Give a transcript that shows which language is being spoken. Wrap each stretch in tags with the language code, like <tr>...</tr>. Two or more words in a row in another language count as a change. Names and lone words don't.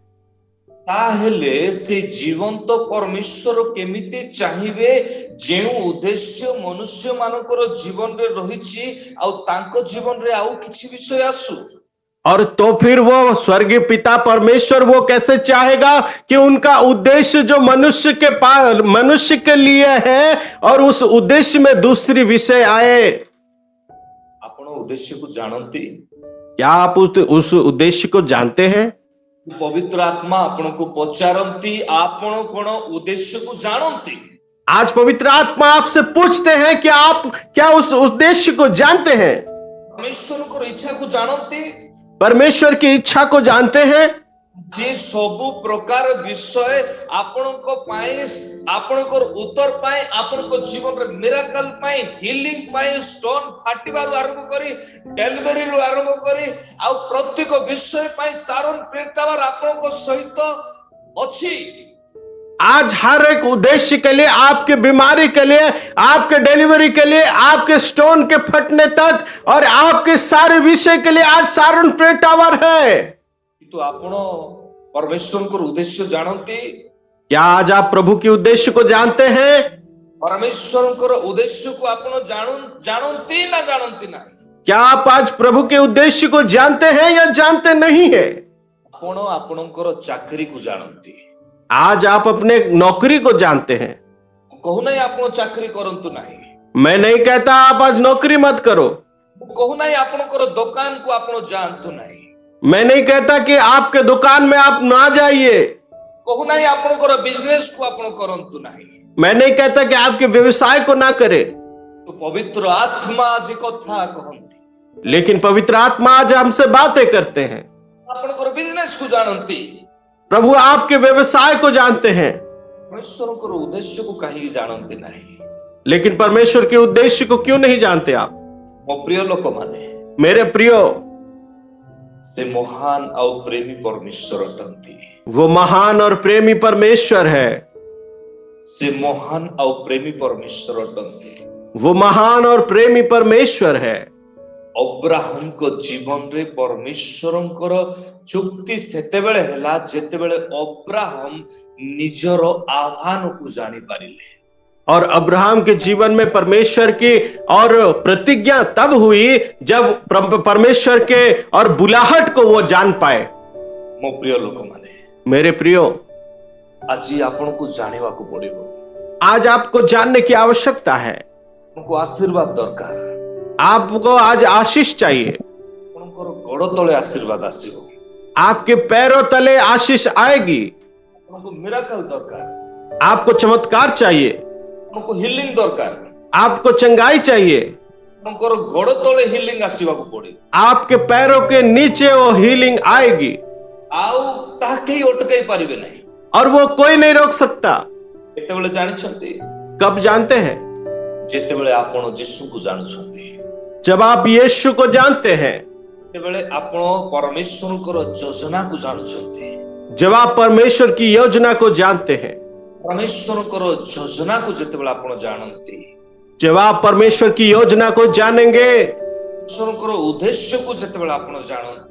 <or>ତାହେଲେ ସେ ଜୀବନ୍ତ ପରମେଶ୍ୱର କେମିତି चाहिए ଯେଉଁ ଉଦ୍ଦେଶ୍ୟ ମନୁଷ୍ୟ ମାନଙ୍କର ଜୀବନ ରେ ରହିଛି ଆଉ ତାଙ୍କ ଜୀବନ ରେ ଆଉ କିଛି ବିଷୟ ଆସୁ।</or> <hi>और तो फिर वो स्वर्गीय पिता परमेश्वर वो कैसे चाहेगा कि उनका उद्देश्य जो मनुष्य के लिए है और उस उद्देश्य में दूसरी विषय आए।</hi> <or>ଆପଣ ଉଦ୍ଦେଶ୍ୟକୁ ଜାଣନ୍ତି?</or> <hi>क्या आप उस उद्देश्य को जानते हैं?</hi> <or>ପବିତ୍ର ଆତ୍ମା ଆପଣଙ୍କୁ ପଚାରନ୍ତି ଆପଣ କଣ ଉଦ୍ଦେଶ୍ୟକୁ ଜାଣନ୍ତି?</or> <hi>आज पवित्र आत्मा आपसे पूछते हैं कि आप क्या उस उद्देश्य को जानते हैं?</hi> <or>ପରମେଶ୍ୱରଙ୍କର ଇଚ୍ଛାକୁ ଜାଣନ୍ତି?</or> <hi>परमेश्वर की इच्छा को जानते हैं?</hi> <or>ଯେ ସବୁ ପ୍ରକାର ବିଷୟ ଆପଣଙ୍କ ପାଇଁ ଆପଣଙ୍କର ଉତ୍ତର ପାଇଁ ଆପଣଙ୍କ ଜୀବନରେ ମିରାକଲ ପାଇଁ ହିଲିଂ ପାଇଁ ଷ୍ଟୋନ ଫାଟିବାରୁ ଆରମ୍ଭ କରି ଡେଲିଭରୀରୁ ଆରମ୍ଭ କରି ଆଉ ପ୍ରତ୍ୟେକ ବିଷୟ ପାଇଁ ସାରୋନ ପ୍ରେରିତାବାର ଆପଣଙ୍କ ସହିତ ଅଛି।</or> <hi>आज हर एक उद्देश्य के लिए, आपके बीमारी के लिए, आपके डिलीवरी के लिए, आपके स्टोन के फटने तक और आपके सारे विषय के लिए आज सारण प्रेरितावर है।</hi> <or>କିନ୍ତୁ ଆପଣ ପରମେଶ୍ୱରଙ୍କର ଉଦ୍ଦେଶ୍ୟ ଜାଣନ୍ତି?</or> <hi>क्या आज आप प्रभु के उद्देश्य को जानते हैं?</hi> <or>ପରମେଶ୍ୱରଙ୍କର ଉଦ୍ଦେଶ୍ୟକୁ ଆପଣ ଜାଣନ୍ତି ନା ଜାଣନ୍ତି ନାହିଁ?</or> <hi>क्या आप आज प्रभु के उद्देश्य को जानते हैं या जानते नहीं है?</hi> <or>ଆପଣ ଆପଣଙ୍କର ଚାକିରିକୁ ଜାଣନ୍ତି।</or> <hi>आज आप अपने नौकरी को जानते हैं।</hi> <or>କହୁନାହିଁ ଆପଣ ଚାକିରି କରନ୍ତୁ ନାହିଁ।</or> <hi>मैं नहीं कहता आप आज नौकरी मत करो।</hi> <or>କହୁନାହିଁ ଆପଣଙ୍କର ଦୋକାନକୁ ଆପଣ ଯାଆନ୍ତୁ ନାହିଁ।</or> <hi>मैं नहीं कहता कि आपके दुकान में आप ना जाइए।</hi> <or>କହୁନାହିଁ ଆପଣଙ୍କର ବିଜନେସକୁ ଆପଣ କରନ୍ତୁ ନାହିଁ।</or> <hi>मैं नहीं कहता कि आपके व्यवसाय को ना करें।</hi> <or>ତ ପବିତ୍ର ଆତ୍ମା ଆଜି କଥା କହନ୍ତି।</or> <hi>लेकिन पवित्र आत्मा आज हमसे बातें करते हैं।</hi> <or>ଆପଣଙ୍କର ବିଜନେସକୁ ଜାଣନ୍ତି।</or> <hi>प्रभु आपके व्यवसाय को जानते हैं,</hi> <or>ପରମେଶ୍ୱରଙ୍କର ଉଦ୍ଦେଶ୍ୟକୁ କାହିଁକି ଜାଣନ୍ତି ନାହିଁ?</or> <hi>लेकिन परमेश्वर के उद्देश्य को क्यों नहीं जानते आप?</hi> <or>ମୋ ପ୍ରିୟ ଲୋକମାନେ,</or> <hi>मेरे प्रियो,</hi> <or>ସେ ମହାନ ଆଉ ପ୍ରେମୀ ପରମେଶ୍ୱର ଅଟନ୍ତି।</or> <hi>वो महान और प्रेमी परमेश्वर है।</hi> <or>ସେ ମହାନ ଆଉ ପ୍ରେମୀ ପରମେଶ୍ୱର ଅଟନ୍ତି।</or> <hi>वो महान और प्रेमी परमेश्वर है।</hi> <or>ଅବ୍ରାହମଙ୍କ ଜୀବନରେ ପରମେଶ୍ୱରଙ୍କର ଚୁକ୍ତି ସେତେବେଳେ ହେଲା ଯେତେବେଳେ ଅବ୍ରାହମ ନିଜର ଆହ୍ୱାନକୁ ଜାଣିପାରିଲେ।</or> <hi>और अब्राहम के जीवन में परमेश्वर की और प्रतिज्ञा तब हुई जब परमेश्वर के और बुलाहट को वो जान पाए।</hi> <or>ମୋ ପ୍ରିୟ ଲୋକମାନେ,</or> <hi>मेरे प्रियो,</hi> <or>ଆଜି ଆପଣଙ୍କୁ ଜାଣିବାକୁ ପଡିବ।</or> <hi>आज आपको जानने की आवश्यकता है।</hi> <or>ଆପଣଙ୍କୁ ଆଶୀର୍ବାଦ ଦରକାର।</or> <hi>आपको आज आशीष चाहिए।</hi> <or>ଆପଣଙ୍କର ଗୋଡ ତଳେ ଆଶୀର୍ବାଦ ଆସିବ।</or> <hi>आपके पैरों तले आशीष आएगी।</hi> <or>ଆପଣଙ୍କୁ ମିରାକଲ ଦରକାର।</or> <hi>आपको चमत्कार चाहिए।</hi> <or>ଆପଣଙ୍କୁ ହିଲିଂ ଦରକାର।</or> <hi>आपको चंगाई चाहिए।</hi> <or>ଆପଣଙ୍କର ଗୋଡ ତଳେ ହିଲିଂ ଆସିବାକୁ ପଡିବ।</or> <hi>आपके पैरों के नीचे वो हीलिंग आएगी</hi> <or>ଆଉ ତାହା କେହି ଅଟକାଇ ପାରିବେ ନାହିଁ।</or> <hi>और वो कोई नहीं रोक सकता।</hi> <or>କେତେବେଳେ ଜାଣିଛନ୍ତି?</or> <hi>कब जानते हैं?</hi> <or>ଯେତେବେଳେ ଆପଣ ଯୀଶୁଙ୍କୁ ଜାଣୁଛନ୍ତି।</or> <hi>जब आप यीशु को जानते हैं,</hi> <or>ଯେତେବେଳେ ଆପଣ ପରମେଶ୍ୱରଙ୍କର ଯୋଜନାକୁ ଜାଣୁଛନ୍ତି।</or> <hi>जब आप परमेश्वर की योजना को जानते हैं,</hi> <or>ପରମେଶ୍ୱରଙ୍କର ଯୋଜନାକୁ ଯେତେବେଳେ ଆପଣ ଜାଣନ୍ତି,</or> <hi>जब आप परमेश्वर की योजना को जानेंगे,</hi> <or>ଈଶ୍ୱରଙ୍କର ଉଦ୍ଦେଶ୍ୟକୁ ଯେତେବେଳେ ଆପଣ ଜାଣନ୍ତି,</or>